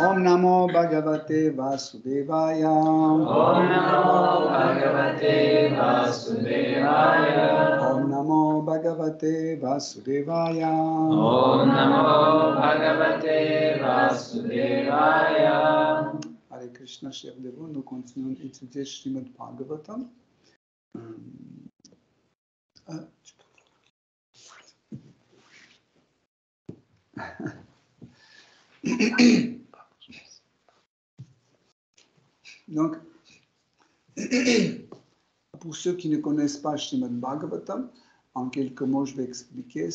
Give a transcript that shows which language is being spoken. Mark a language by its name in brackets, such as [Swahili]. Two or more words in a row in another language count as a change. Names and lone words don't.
[Sanskrit] Om Namo Bhagavate Vasudevaya Om Namo Bhagavate Vasudevaya. Om Namo Bhagavate Vasudevaya Om Namo Bhagavate Vasudevaya. Hare Krishna, [French] chers dévots, nous continuons d'étudier Srimad Bhagavatam. Donc, pour ceux qui ne connaissent pas Srimad Bhagavatam, en quelques mots, je vais expliquer.